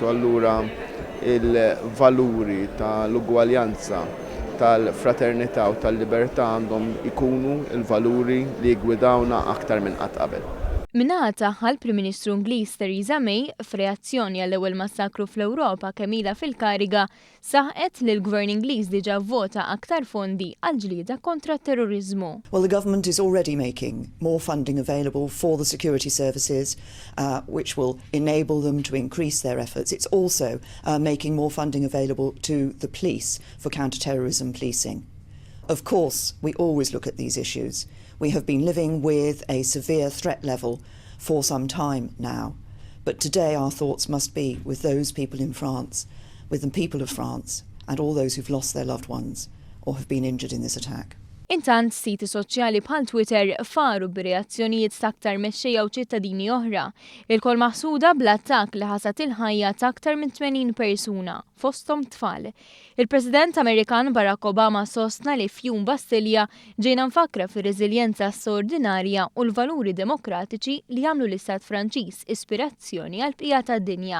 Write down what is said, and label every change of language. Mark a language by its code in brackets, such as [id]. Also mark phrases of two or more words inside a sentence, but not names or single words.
[mt] U allura il-valuri tal-ugwaljanza, tal-fraternità u tal-libertà għandhom ikunu il-valuri li jgwidawna aktar minn qatt qabel. Minnaħa tagħha l-Prim Ministru Ingliż Theresa May f'reazzjoni għall-ewwel massakru fl-Ewropa kemm ilha fil-kariga saħqet li l-Gvern Ingliż diġà vvota aktar fondi għall-ġlieda kontra t-terrorizmu. [en] Well, the government is already making more funding available for the security services, which will enable them to increase their efforts. It's also making more funding available to the police for counter-terrorism policing. Of course, we always look at these issues. We have been living with a severe threat level for some time now. But today our thoughts must be with those people in France, with the people of France, and all those who've lost their loved ones or have been injured in this attack. [mt] Intant siti soċjali bħal Twitter faru b'reazzjonijiet ta' aktar mexxejja u ċittadini oħra. Il-kol maħsuda bl-attakk li ħasat il-ħajja ta' aktar minn 80 persuna, fosthom tfal. Il-President Amerikan Barack Obama sostna li f'jum Bastilja ġejna nfakra fir-reżiljenza straordinarja u l-valuri demokratiċi li jagħmlu l-Istat Franċiż ispirazzjoni għal bqija tad-dinja.